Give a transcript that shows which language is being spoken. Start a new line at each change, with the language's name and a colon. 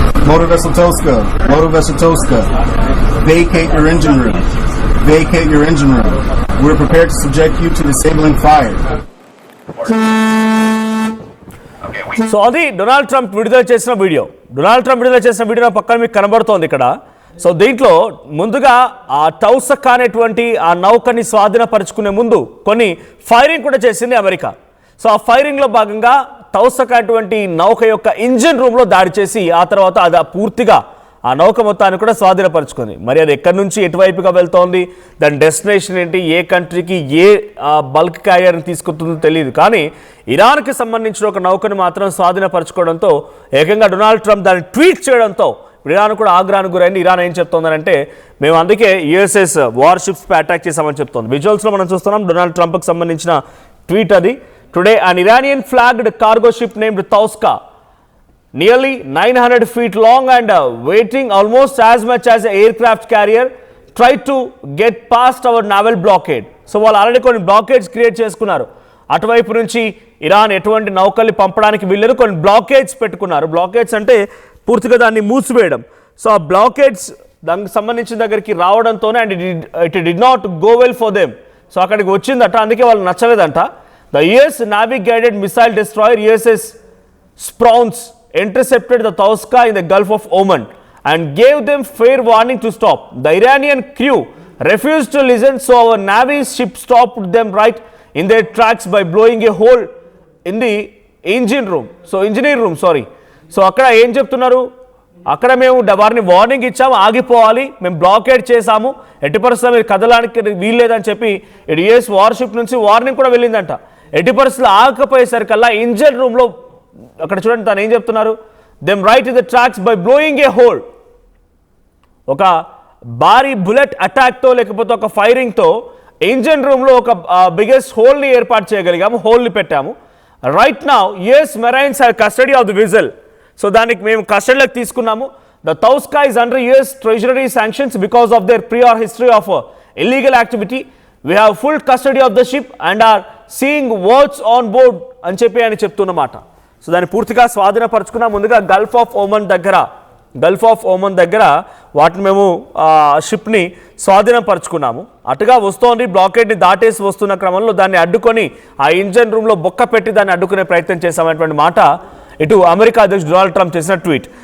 English: Motor vessel Toska, vacate your engine room. Vacate your engine room. We're prepared to subject you to disabling fire.
Telugu: So అది Donald Trump విడుదల చేసిన video. Donald Trump విడుదల చేసిన video పక్కన మీకు కనబడుతోంది ఇక్కడ. సో దీంట్లో ముందుగా ఆ తౌసకా అనేటువంటి ఆ నౌకని స్వాధీనపరుచుకునే ముందు కొన్ని ఫైరింగ్ కూడా చేసింది అమెరికా. సో ఆ ఫైరింగ్లో భాగంగా తౌసకా అటువంటి నౌక యొక్క ఇంజిన్ రూమ్లో దాడి చేసి ఆ తర్వాత అది పూర్తిగా ఆ నౌక మొత్తాన్ని కూడా స్వాధీనపరుచుకుంది. మరి అది ఎక్కడి నుంచి ఎటువైపుగా వెళ్తోంది, దాని డెస్టినేషన్ ఏంటి, ఏ కంట్రీకి ఏ బల్క్ క్యారియర్ని తీసుకుంటుందో తెలియదు. కానీ ఇరాన్కి సంబంధించిన ఒక నౌకను మాత్రం స్వాధీనపరచుకోవడంతో ఏకంగా డొనాల్డ్ ట్రంప్ దాన్ని ట్వీట్ చేయడంతో ఇరాన్ కూడా ఆగ్రహానికి గురైంది. ఇరాన్ ఏం చెప్తోందంటే మేము అందుకే యుఎస్ఎస్ వార్షిప్స్పై అటాక్ చేసామని చెప్తోంది. విజువల్స్లో మనం చూస్తున్నాం డొనాల్డ్ ట్రంప్కి సంబంధించిన ట్వీట్ అది.
English: Today, an Iranian-flagged cargo ship named Tauska, nearly 900 feet long and weighing almost as much as an aircraft carrier, tried to get past our naval blockade.
Telugu: So, వాళ్ళు already కొన్ని blockage create చేసుకున్నారు. అటువైపు నుంచి Iran ఎటువంటి నౌకల్ని పంపడానికి వీళ్ళరు కొన్ని blockage పెట్టుకున్నారు. Blockage అంటే పూర్తిగా దాన్ని మూసివేయడం. సో ఆ బ్లాకేజ్ దానికి సంబంధించిన దగ్గరికి రావడంతోనే
English: And it did not go well for them.
Telugu: So అక్కడికి వచ్చిందట, అందుకే వాళ్ళు నచ్చలేదంట.
English: The US Navy guided missile destroyer USS Sprouts intercepted the Tauska in the Gulf of Oman and gave them fair warning to stop. The Iranian crew refused to listen, so our Navy's ship stopped them right in their tracks by blowing a hole in the engineer room.
Telugu: So అక్కడ ఏం చెప్తున్నారు, అక్కడ మేము వారిని warning ఇచ్చాము, ఆగిపోవాలి, మేము blockade చేశాము, ఎట్టి పరిస్థితుల్లో మీరు కదలడానికి వీల్లేదని చెప్పి ఇటు యుఎస్ వార్షిప్ నుంచి వార్నింగ్ కూడా వెళ్ళిందంట. ఎట్టి పరిస్థితులు ఆగకపోయేసరికల్లా ఇంజిన్ రూమ్లో అక్కడ చూడండి తను ఏం చెప్తున్నారు,
English: Them right in the tracks by blowing a hole.
Telugu: ఒక భారీ బుల్లెట్ అటాక్తో లేకపోతే ఒక ఫైరింగ్తో ఇంజిన్ రూమ్లో ఒక బిగ్గెస్ట్ హోల్ని ఏర్పాటు చేయగలిగాము, హోల్ని పెట్టాము.
English: Right now US marines have custody of the vessel.
Telugu: So దానికి మేము కస్టడీలోకి తీసుకున్నాము.
English: The Tauska is under US Treasury sanctions because of their prior history of illegal activity. We have full custody of the ship and are seeing what's on board
Telugu: అని చెప్పి ఆయన చెప్తున్నమాట. So దాన్ని పూర్తిగా స్వాధీనపరచుకున్నాం. ముందుగా గల్ఫ్ ఆఫ్ ఓమన్ దగ్గర వాటిని మేము షిప్ని స్వాధీనపరచుకున్నాము. అటుగా వస్తోంది, బ్లాకేడ్ని దాటేసి వస్తున్న క్రమంలో దాన్ని అడ్డుకొని ఆ ఇంజన్ రూమ్లో బొక్క పెట్టి దాన్ని అడ్డుకునే ప్రయత్నం చేశామనేటువంటి మాట ఇటు అమెరికా అధ్యక్షుడు డొనాల్డ్ ట్రంప్ చేసిన ట్వీట్.